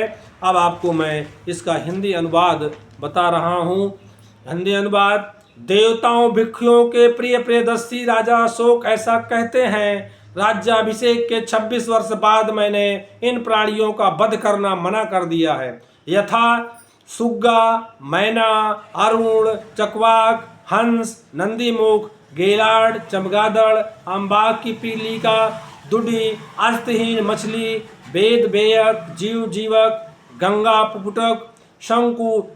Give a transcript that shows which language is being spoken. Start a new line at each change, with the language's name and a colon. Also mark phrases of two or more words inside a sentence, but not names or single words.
Hindi: अब आपको मैं इसका हिंदी अनुवाद बता रहा हूँ। हिंदी अनुवाद। देवताओं भिक्षुओं के प्रिय प्रियदर्शी राजा अशोक ऐसा कहते हैं, राज्याभिषेक के 26 वर्ष बाद मैंने इन प्राणियों का वध करना मना कर दिया है, यथा सुग्गा, मैना, अरुण, चकवाक, हंस, नंदीमुख, गेलाड़, चमगादड़, अम्बाक की पीलिका, दुडी, अस्तहीन मछली, वेद बेयक, जीव जीवक, गंगा पुपुटक, शंकु